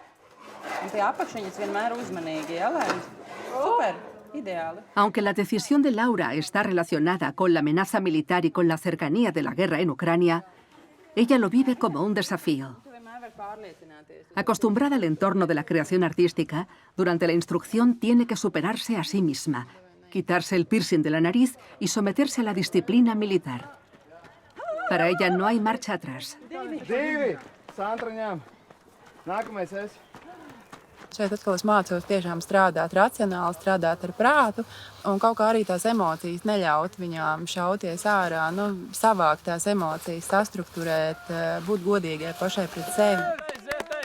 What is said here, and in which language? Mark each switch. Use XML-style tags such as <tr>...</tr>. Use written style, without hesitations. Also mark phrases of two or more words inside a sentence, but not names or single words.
<es>Aunque la decisión de Laura está relacionada con la amenaza militar y con la cercanía de la guerra en Ucrania, ella lo vive como un desafío. Acostumbrada al entorno de la creación artística, durante la instrucción tiene que superarse a sí misma, quitarse el piercing de la nariz y someterse a la disciplina militar. Para ella no hay marcha atrás.</es> <lv>Šeit atkal es mācos tiešām strādāt racionāli, strādāt ar prātu un kaut kā arī tās emocijas neļaut viņām šauties ārā, savākt tās emocijas, sastrukturēt, būt godīgai pašai pret sevi.</lv>